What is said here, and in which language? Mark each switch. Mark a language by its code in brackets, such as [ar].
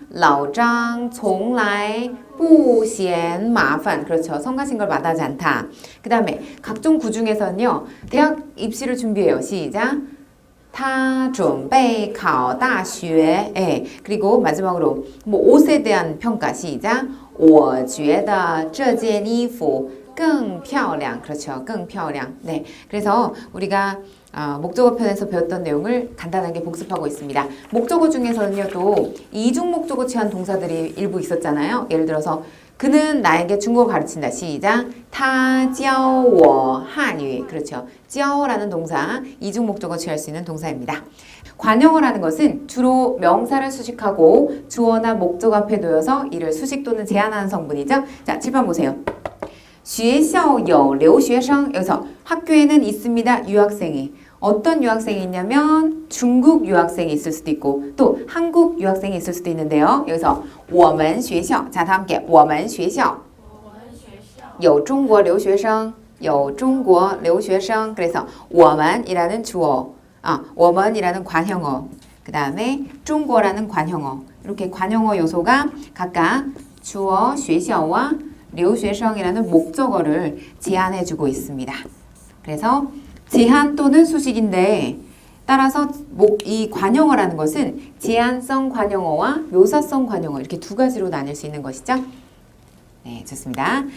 [zh] 老张从来不嫌麻烦. [ko] 그렇죠. 성가신 걸 마다하지 않다. 그 다음에 각종 구 중에서는요. 대학 입시를 준비해요. 시작. [zh] 他准备考大学. [ko] 예. 그리고 마지막으로 뭐 옷에 대한 평가 시작. [zh] 我觉得这件衣服更漂亮. [ko] 그렇죠. [zh] 更漂亮. [ko] 네. 그래서 우리가 목적어 편에서 배웠던 내용을 간단하게 복습하고 있습니다. 목적어 중에서는요, 또 이중 목적어 취한 동사들이 일부 있었잖아요. 예를 들어서 그는 나에게 중국어 가르친다. 시작. [zh] 他教我汉语. [ko] 그렇죠. 教라는 동사, 이중 목적어 취할 수 있는 동사입니다. 관용어라는 것은 주로 명사를 수식하고 주어나 목적 앞에 놓여서 이를 수식 또는 제한하는 성분이죠. 자, 칠판 보세요. [zh] 学校有留学生. [ko] 여기서 학교에는 있습니다. 유학생이. 어떤 유학생이 있냐면 중국 유학생이 있을 수도 있고 또 한국 유학생이 있을 수도 있는데요. 여기서 [zh] 我们学校. [ko] 자, 다 함께 [zh] 我们学校有中国留学生有中国留学生. [ko] 그래서 我们이라는 주어, 我们이라는 관형어, 그 다음에 중국어라는 관형어. 이렇게 관형어 요소가 각각 주어 学校와 留学生이라는 목적어를 제한해주고 있습니다. 그래서 제한 또는 수식인데 따라서 이 관용어라는 것은 제한성 관용어와 묘사성 관용어 이렇게 두 가지로 나뉠 수 있는 것이죠. 네, 좋습니다.